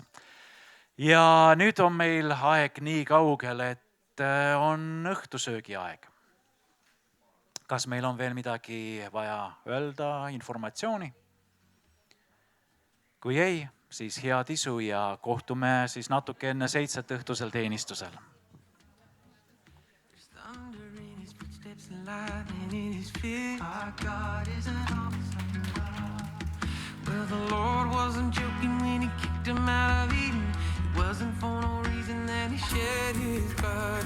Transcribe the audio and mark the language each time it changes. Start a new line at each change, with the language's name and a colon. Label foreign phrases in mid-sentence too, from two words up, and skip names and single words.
Estonian: Ja nüüd on meil aeg nii kaugel, et on õhtusöögi aeg. Kas meil on veel midagi vaja öelda, informatsiooni? Kui ei, siis head isu ja kohtume siis natuke enne 7 õhtusel teenistusel.
English: Well, the Lord wasn't joking when he kicked him out of Eden. It wasn't for no reason that he shed his blood.